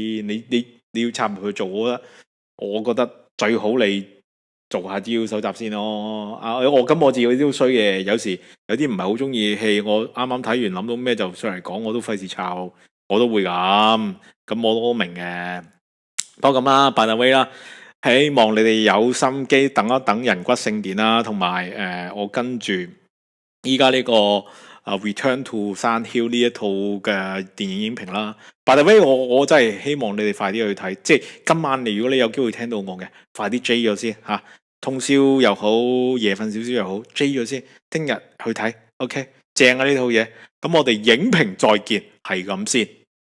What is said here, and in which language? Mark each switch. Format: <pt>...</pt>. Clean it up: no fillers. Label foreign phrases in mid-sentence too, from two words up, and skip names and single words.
<yue>你要插入去做，我覺得最好你做下資料搜集先咯。我自己都衰嘅，有時有啲唔係好中意嘅戲，我啱啱睇完諗到咩就上嚟講，我都費事抄，我都會咁我都明嘅。不過咁啦 ，</yue> <en>by the way</en> <yue>啦，希望你哋有心機等一等人骨聖殿啦，同埋我跟住依家呢個 Return to 山 Hill 呢一套嘅電影影評啦。</yue> <en>By the way，</en> <yue>我真係希望你哋快啲去睇，即係今晚如果你有機會聽到我嘅，快啲追咗先吓，通宵又好，夜瞓少少又好，追咗先，聽日去睇，OK，正啊呢套嘢。咁我哋影評再見，係咁先。</yue>